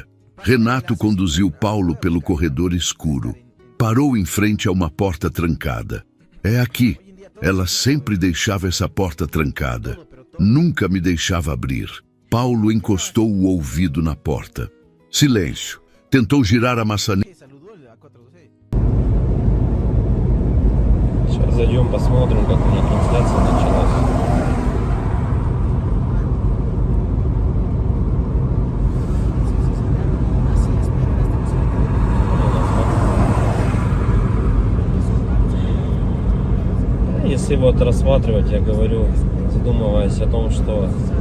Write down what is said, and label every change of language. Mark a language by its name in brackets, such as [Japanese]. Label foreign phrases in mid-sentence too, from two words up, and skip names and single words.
[Portuguese] Renato conduziu Paulo pelo corredor escuro. Parou em frente a uma porta trancada. É aqui. Ela sempre deixava essa porta trancada. Nunca me deixava abrir. Paulo encostou o ouvido na porta. Silêncio. Tentou girar a maçaneta. [Russian] Сейчас зайдем, посмотрим, как у них трансляция началась. Если вот рассматривать, я говорю, задумываясь о том, что